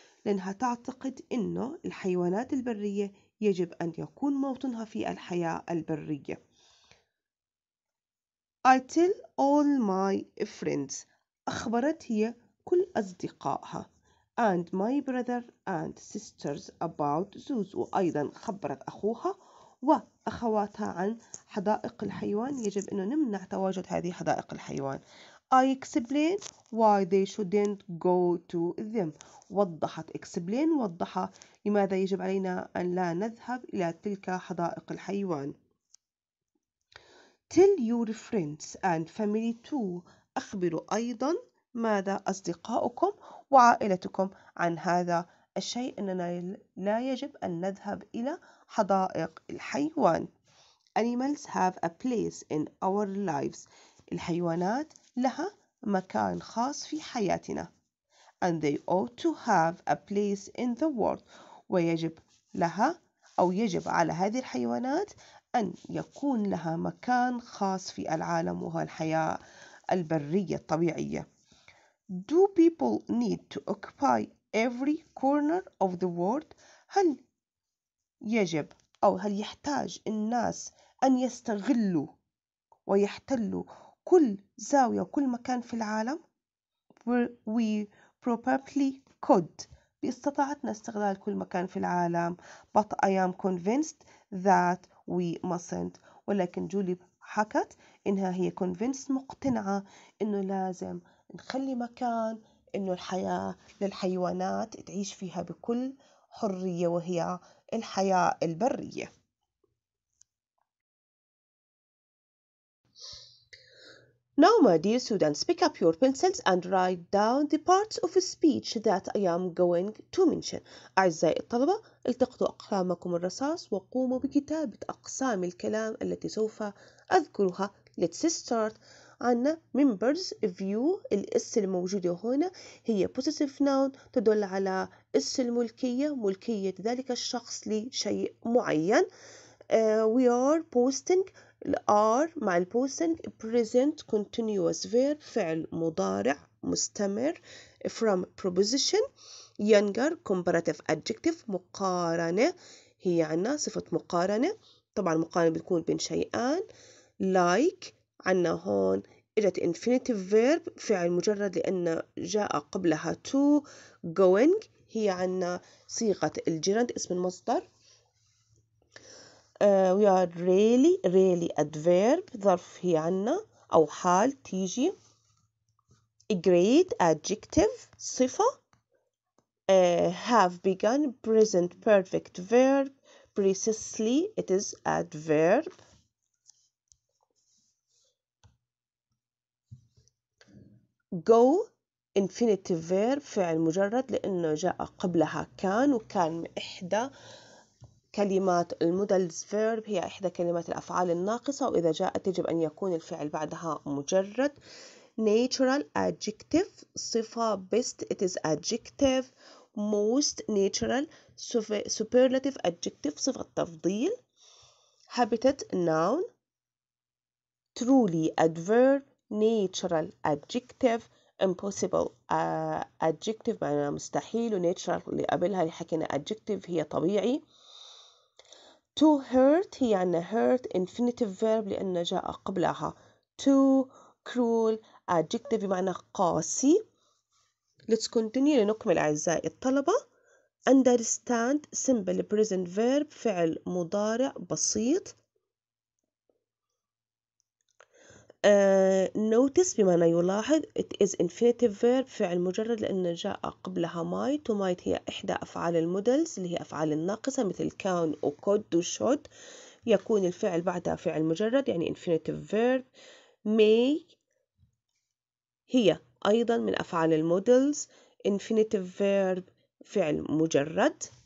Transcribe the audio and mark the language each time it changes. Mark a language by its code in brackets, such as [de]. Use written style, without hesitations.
[ar] لأنها تعتقد إنه الحيوانات البرية يجب أن يكون موطنها في الحياة البرية. [en] I tell all my friends. [ar] أخبرت هي كل أصدقائها [en] and my brother and sisters about zoos. [ar] وأيضا خبرت أخوها وأخواتها عن حدائق الحيوان. يجب أن نمنع تواجد هذه حدائق الحيوان. [en] I explain why they shouldn't go to them. [ar] وضحت explain وضح لماذا يجب علينا أن لا نذهب إلى تلك حدائق الحيوان. [en] Tell your friends and family too. [ar] أخبروا أيضا ماذا أصدقائكم وعائلتكم عن هذا الشيء أننا لا يجب أن نذهب إلى حدائق الحيوان. [en] Animals have a place in our lives. [ar] الحيوانات لها مكان خاص في حياتنا. [en] And they ought to have a place in the world. [ar] ويجب لها أو يجب على هذه الحيوانات أن يكون لها مكان خاص في العالم وهو الحياة البرية الطبيعية. [en] Do people need to occupy every corner of the world؟ [ar] هل يجب أو هل يحتاج الناس أن يستغلوا ويحتلوا كل زاوية وكل مكان في العالم؟ [en] We probably could. [ar] باستطاعتنا استغلال كل مكان في العالم. [en] But I am convinced that we mustn't. [ar] ولكن جولي حكت إنها هي convinced مقتنعة إنه لازم نخلي مكان إنه الحياة للحيوانات تعيش فيها بكل حرية وهي الحياة البرية. [en] Now, my dear students, pick up your pencils and write down the parts of a speech that I am going to mention. [ar] أعزائي الطلبة، التقطوا أقلامكم الرصاص وقوموا بكتابة أقسام الكلام التي سوف أذكرها. [en] Let's start. عنا members view. [ar] الإس الموجودة هنا هي possessive noun تدل على إس الملكية، ملكية ذلك الشخص لشيء معين. [en] We are posting. are مع posting present continuous verb فعل مضارع مستمر from preposition. [ar] younger comparative adjective مقارنة هي عنا صفة مقارنة. طبعا مقارنة بتكون بين شيئان. like عنا هون إجت infinitive verb فعل مجرد لأن جاء قبلها to. going هي عنا صيغة الجرند اسم المصدر. We are really adverb ظرف هي عنا أو حال تيجي. [en] great adjective صفة. have begun present perfect verb. precisely it is adverb. [ar] go infinitive verb فعل مجرد لأنه جاء قبلها كان وكان إحدى كلمات المودلز فيرب هي إحدى كلمات الأفعال الناقصة وإذا جاءت يجب أن يكون الفعل بعدها مجرد. [en] natural adjective صفة best it is adjective. most natural superlative adjective صفة تفضيل. habitat noun, truly adverb, natural adjective, impossible adjective معناها مستحيل، ونatural اللي قبلها اللي حكينا adjective هي طبيعي. to hurt هي عنا hurt infinitive verb لأنه جاء قبلها to. [ar] cruel adjective بمعنى قاسي. [en] let's continue [ar] لنكمل أعزائي الطلبة. [en] understand simple present verb فعل مضارع بسيط. [ar] notice بمعنى يلاحظ. it is infinitive verb فعل مجرد لأنه جاء قبلها might، وmight هي إحدى أفعال المودلز اللي هي أفعال الناقصة مثل كان وcould وshould. يكون الفعل بعدها فعل مجرد يعني infinitive verb. may هي أيضا من أفعال المودلز infinitive verb فعل مجرد.